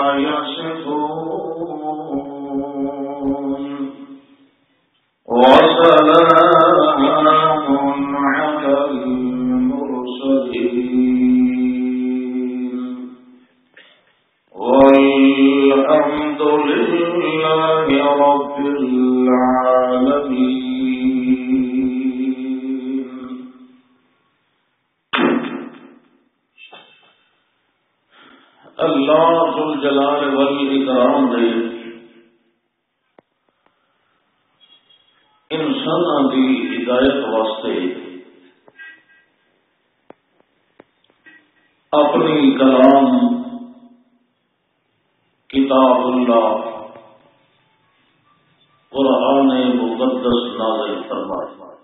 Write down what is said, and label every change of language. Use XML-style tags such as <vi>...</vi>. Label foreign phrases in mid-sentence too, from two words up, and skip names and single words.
<ar>يصفون وسلام على المرسلين والحمد لله رب العالمين.</ar> <pa>اللہ</pa> <ar>ذو الجلال والاکرام</ar> <pa>نے انساناں دی ہدایت واسطے اپنی کلام کتاب اللہ قرآن مقدس نازل فرمایا.</pa>